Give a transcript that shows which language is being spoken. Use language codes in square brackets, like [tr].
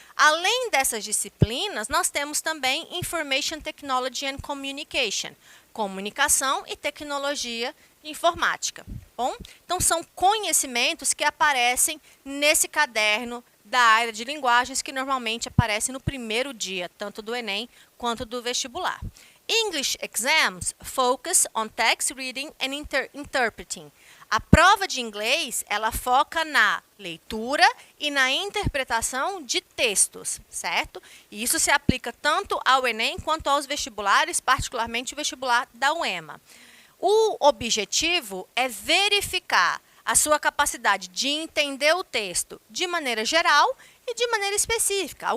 [pt] Além dessas disciplinas, nós temos também [en] Information Technology and Communication, [pt] comunicação e tecnologia informática. Bom, então são conhecimentos que aparecem nesse caderno da área de linguagens que normalmente aparece no primeiro dia, tanto do Enem quanto do vestibular. [en] English exams focus on text reading and interpreting. [pt] A prova de inglês, ela foca na leitura e na interpretação de textos, certo? E isso se aplica tanto ao Enem quanto aos vestibulares, particularmente o vestibular da UEMA. O objetivo é verificar a sua capacidade de entender o texto de maneira geral e de maneira específica.